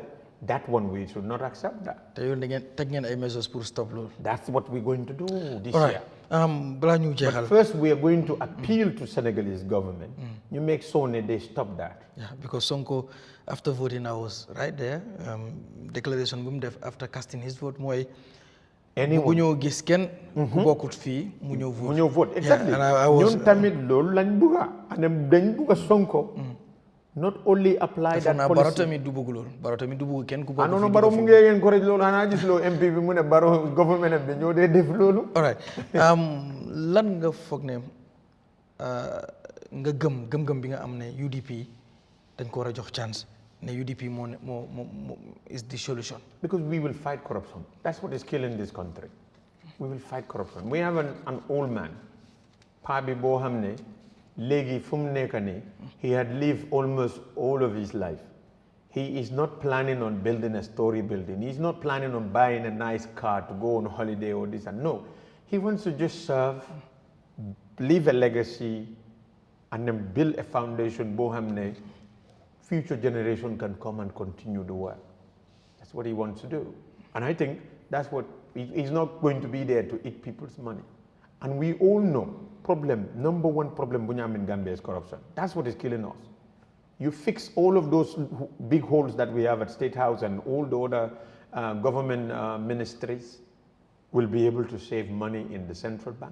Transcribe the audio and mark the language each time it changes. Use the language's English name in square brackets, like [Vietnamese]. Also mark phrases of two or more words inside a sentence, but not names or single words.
[English] That one we should not accept that. That's what we're going to do this year. But first we are going to appeal to Senegalese government. You make sure they stop that. Yeah, because Sonko, after voting, I was right there. Declaration after casting his vote, anyone [Wolof] mu ñëw gis kenn ku bokkut fii mu ñëw vote exactly ñun tamit loolu lañ bëgga dañ bëgga Sonko [English] not only apply that policy. [Wolof] Baro tamit du bëgg loolu Baro tamit du bëgg kenn ku bëgg non Baro mu ngi encourage loolu xanaa gis loo MP bi mu ne Baro government bi ñoo dee def loolu. [English] all right [Wolof] lan nga foog ne nga gëm bi nga am ne UDP dañ ko war a jox chance ne UDP moo is the solution. [English] Because we will fight corruption. That's what is killing this country. We will fight corruption. We have an old man, [Wolof] Pa bi boo xam ne léegi fu mu nekk nii [English] he had lived almost all of his life. He is not planning on building a story building. He's not planning on buying a nice car to go on holiday or this and no. He wants to just serve, leave a legacy, and then build a foundation [Wolof] boo xam ne [English] future generation can come and continue the work. That's what he wants to do. And I think that's what, he's not going to be there to eat people's money. And we all know, number one problem in Gambia is corruption. That's what is killing us. You fix all of those big holes that we have at State House and all the other government ministries, we'll be able to save money in the central bank.